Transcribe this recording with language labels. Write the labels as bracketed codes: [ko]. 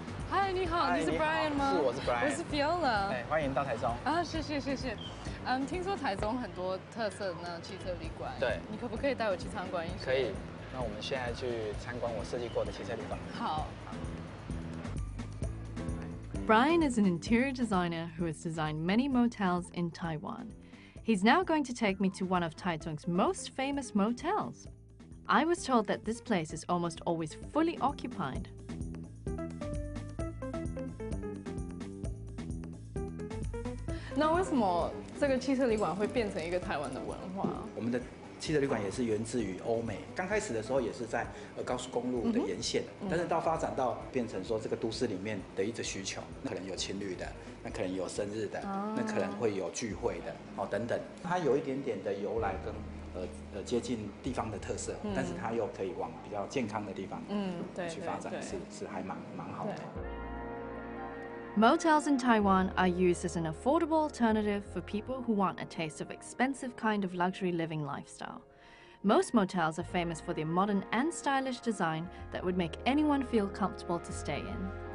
[zh] Hi, 你好，你是 Brian 吗？是，我是 Brian。我是 Viola。欢迎到台中。啊，谢谢。听说台中很多特色的那汽车旅馆。对。你可不可以带我去参观一下？可以。那我们现在去参观我设计过的汽车旅馆。好。 [en] Brian is an interior designer who has designed many motels in Taiwan. He's now going to take me to one of Taichung's most famous motels. I was told that this place is almost always fully occupied. [zh] 那为什么这个汽车旅馆会变成一个台湾的文化？我们的汽车旅馆也是源自于欧美，刚开始的时候也是在高速公路的沿线，但是到发展到变成说这个都市里面的一个需求，可能有情侣的，那可能有生日的，那可能会有聚会的，等等，它有一点点的由来跟接近地方的特色，但是它又可以往比较健康的地方去发展，是还蛮好的。 [en] Motels in Taiwan are used as an affordable alternative for people who want a taste of expensive kind of luxury living lifestyle. Most motels are famous for their modern and stylish design that would make anyone feel comfortable to stay in.